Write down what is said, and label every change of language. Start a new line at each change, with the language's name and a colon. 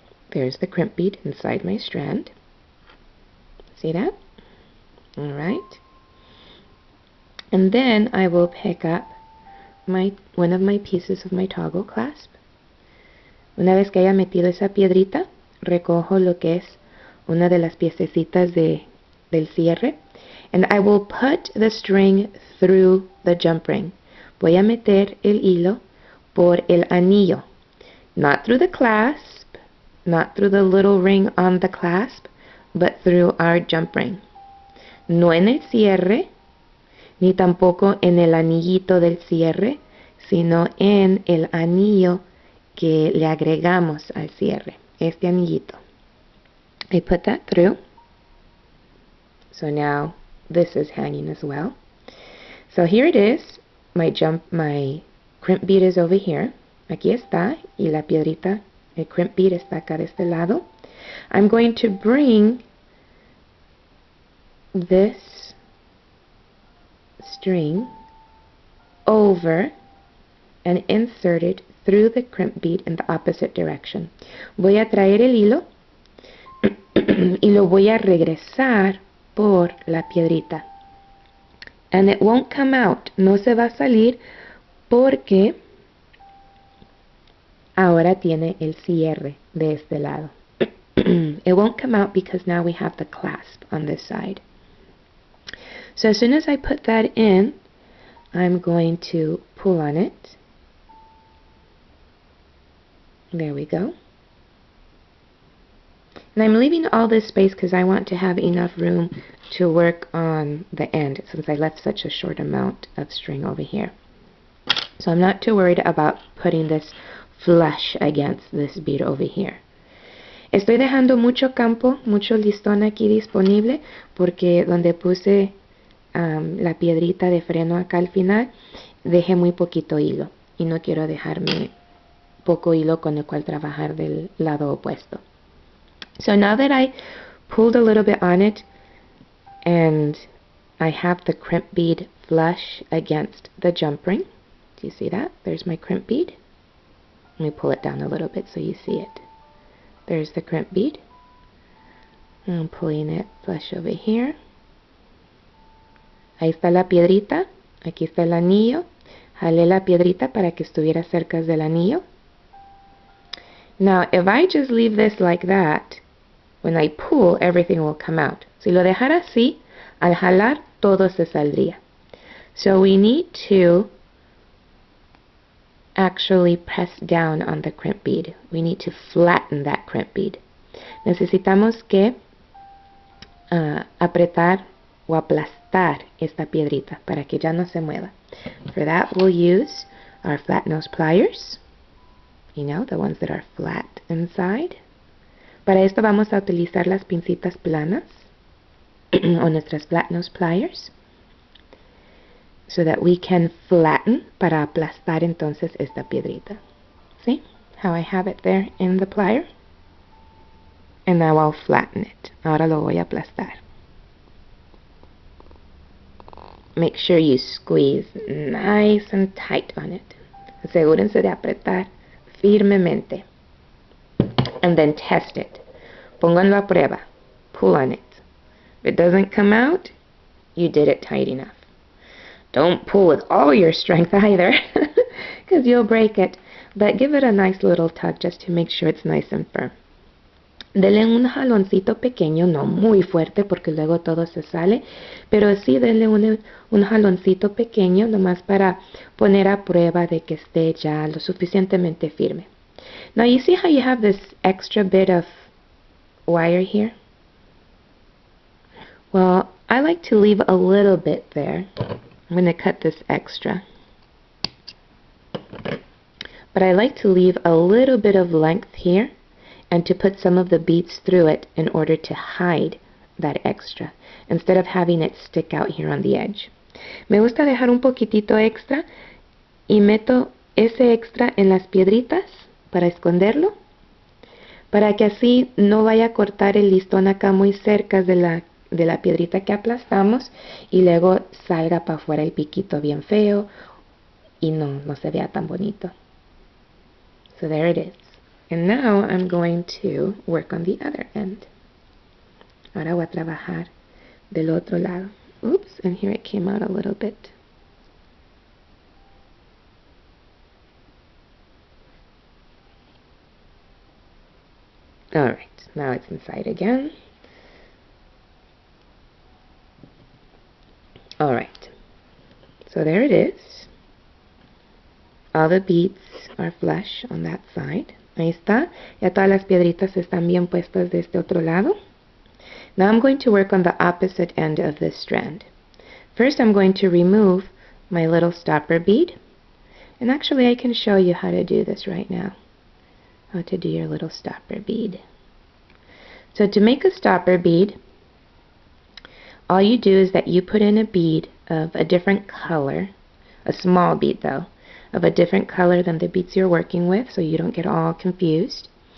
English: There's the crimp bead inside my strand. See that? All right. And then I will pick up one of my pieces of my toggle clasp.
Spanish: Una vez que haya metido esa piedrita, recojo lo que es una de las piececitas del cierre.
English: And I will put the string through the jump ring.
Spanish: Voy a meter el hilo por el anillo.
English: Not through the clasp, not through the little ring on the clasp, but through our jump ring.
Spanish: No en el cierre, ni tampoco en el anillito del cierre, sino en el anillo que le agregamos al cierre, este anillito.
English: I put that through. So now this is hanging as well. So here it is. My crimp bead is over here.
Spanish: Aquí está, y la piedrita, el crimp bead está acá de este lado.
English: I'm going to bring this string over and insert it through the crimp bead in the opposite direction.
Spanish: Voy a traer el hilo y lo voy a regresar por la piedrita.
English: And it won't come out.
Spanish: No se va a salir porque ahora tiene el cierre de este lado.
English: It won't come out because now we have the clasp on this side. So as soon as I put that in, I'm going to pull on it. There we go. And I'm leaving all this space because I want to have enough room to work on the end since I left such a short amount of string over here. So I'm not too worried about putting this flush against this bead over here.
Spanish: Estoy dejando mucho campo, mucho listón aquí disponible porque donde puse la piedrita de freno acá al final, dejé muy poquito hilo y no quiero dejarme poco hilo con el cual trabajar del lado opuesto.
English: So now that I pulled a little bit on it and I have the crimp bead flush against the jump ring. Do you see that? There's my crimp bead. Let me pull it down a little bit so you see it. There's the crimp bead. I'm pulling it flush over here.
Spanish: Ahí está la piedrita. Aquí está el anillo. Jalé la piedrita para que estuviera cerca del anillo.
English: Now, if I just leave this like that, when I pull, everything will come out.
Spanish: Si lo dejara así, al jalar, todo se saldría.
English: So we need to actually press down on the crimp bead. We need to flatten that crimp bead.
Spanish: Necesitamos que apretar o aplastar esta piedrita para que ya no se mueva.
English: For that, we'll use our flat nose pliers. You know, the ones that are flat inside.
Spanish: Para esto vamos a utilizar las pincitas planas o nuestras flat nose pliers,
English: so that we can flatten,
Spanish: para aplastar entonces esta piedrita.
English: See how I have it there in the plier? And now I'll flatten it.
Spanish: Ahora lo voy a aplastar.
English: Make sure you squeeze nice and tight on it.
Spanish: Asegúrense de apretar firmemente.
English: And then test it.
Spanish: Pónganlo a prueba.
English: Pull on it. If it doesn't come out, you did it tight enough. Don't pull with all your strength either, because you'll break it. But give it a nice little tug just to make sure it's nice and firm.
Spanish: Denle un jaloncito pequeño, no muy fuerte porque luego todo se sale, pero sí denle un jaloncito pequeño nomás para poner a prueba de que esté ya lo suficientemente firme.
English: Now you see how you have this extra bit of wire here? Well, I like to leave a little bit there. I'm going to cut this extra. But I like to leave a little bit of length here and to put some of the beads through it in order to hide that extra, instead of having it stick out here on the edge.
Spanish: Me gusta dejar un poquitito extra y meto ese extra en las piedritas para esconderlo, para que así no vaya a cortar el listón acá muy cerca de la piedrita que aplastamos y luego salga para afuera el piquito bien feo y no se vea tan bonito.
English: So there it is. And now I'm going to work on the other end.
Spanish: Ahora voy a trabajar del otro lado.
English: Oops, and here it came out a little bit. Alright, now it's inside again. Alright, so there it is. All the beads are flush on that side.
Spanish: Ahí está. Ya todas las piedritas están bien puestas de este otro lado.
English: Now I'm going to work on the opposite end of this strand. First I'm going to remove my little stopper bead. And actually I can show you how to do this right now. How to do your little stopper bead. So to make a stopper bead, all you do is that you put in a bead of a different color, a small bead though, of a different color than the beads you're working with, so you don't get all confused.